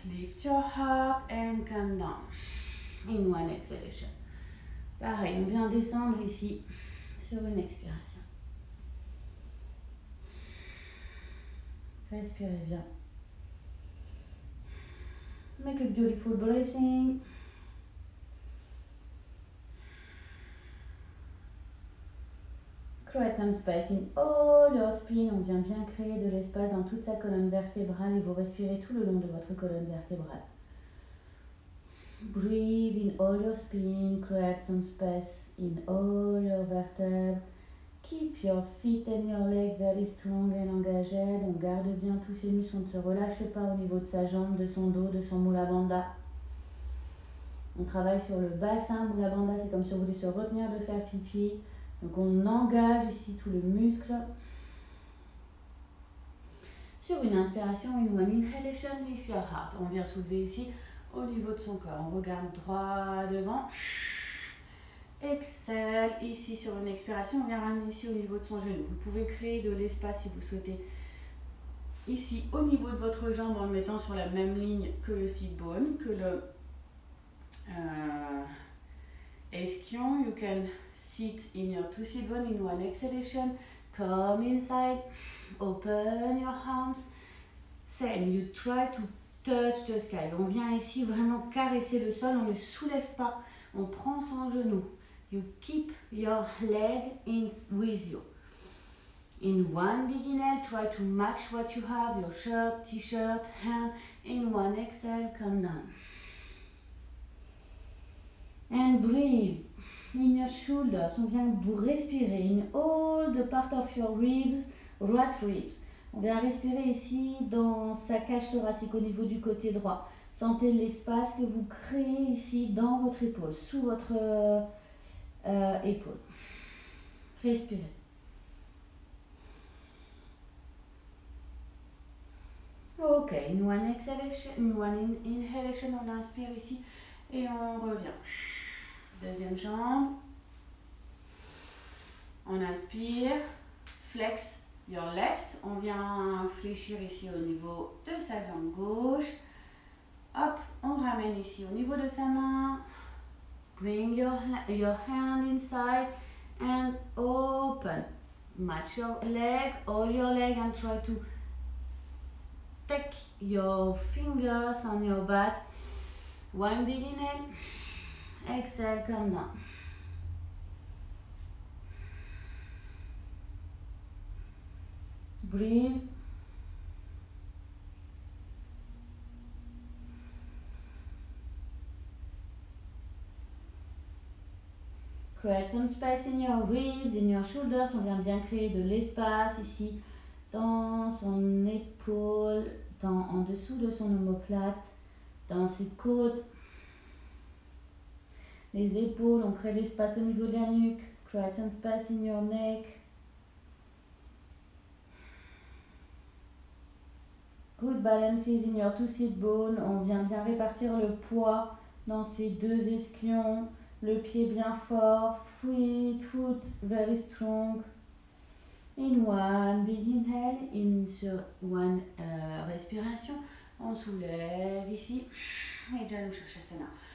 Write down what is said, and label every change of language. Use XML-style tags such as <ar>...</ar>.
<en>Lift your heart and come down. In one exhalation.</en> <fr>Pareil, on vient descendre ici sur une expiration. Respirez bien.</fr> <en>Make a beautiful breathing. Create some space in all your spine.</en> <fr>On vient bien créer de l'espace dans toute sa colonne vertébrale et vous respirez tout le long de votre colonne vertébrale.</fr> <en>Breathe in all your spine. Create some space in all your vertebrae. Keep your feet and your legs very strong and engaged.</en> <fr>On garde bien tous ces muscles, on ne se relâche pas au niveau de sa jambe, de son dos, de son Mula Bandha. On travaille sur le bassin. Mula Bandha, c'est comme si on voulait se retenir de faire pipi. Donc on engage ici tout le muscle. Sur une inspiration,</fr> <en>in one inhalation, lift your heart.</en> <fr>On vient soulever ici au niveau de son corps. On regarde droit devant.</fr> <en>Exhale.</en> <fr>Ici sur une expiration, on vient ramener ici au niveau de son genou. Vous pouvez créer de l'espace si vous souhaitez. Ici au niveau de votre jambe en le mettant sur la même ligne que le sit bone, que le ischion.</fr> <en>You can sit in your two sit bone in one exhalation. Come inside. Open your arms. Same. You try to touch the sky.</en> <fr>On vient ici vraiment caresser le sol. On ne le soulève pas. On prend son genou.</fr> <en>You keep your leg in with you. In one big inhale, try to match what you have, your shirt, t-shirt, hand. In one exhale, come down. And breathe. In your shoulders,</en> <fr>on vient respirer.</fr> <en>In all the part of your ribs, right ribs.</en> <fr>On vient respirer ici dans sa cage thoracique au niveau du côté droit. Sentez l'espace que vous créez ici dans votre épaule, sous votre épaule. Respirez. Ok,</fr> <en>in one exhalation, in one inhalation,</en> <fr>on inspire ici et on revient. Deuxième jambe. On inspire,</fr> <en>flex your left.</en> <fr>On vient fléchir ici au niveau de sa jambe gauche. Hop, on ramène ici au niveau de sa main.</fr> <en>Bring your hand inside and open. Match your leg, all your leg, and try to take your fingers on your back. One big inhale. Exhale, come down. Breathe. Create some space in your ribs, in your shoulders.</en> <fr>On vient bien créer de l'espace ici dans son épaule, en dessous de son omoplate, dans ses côtes. Les épaules, on crée l'espace au niveau de la nuque.</fr> <en>Create some space in your neck. Good balances in your two sit bone.</en> <fr>On vient bien répartir le poids dans ces deux ischions. Le pied bien fort.</fr> <en>Foot very strong. In one big inhale. In sur one respiration.</en> <fr>On soulève ici. Et Janu Shirshasana.</fr>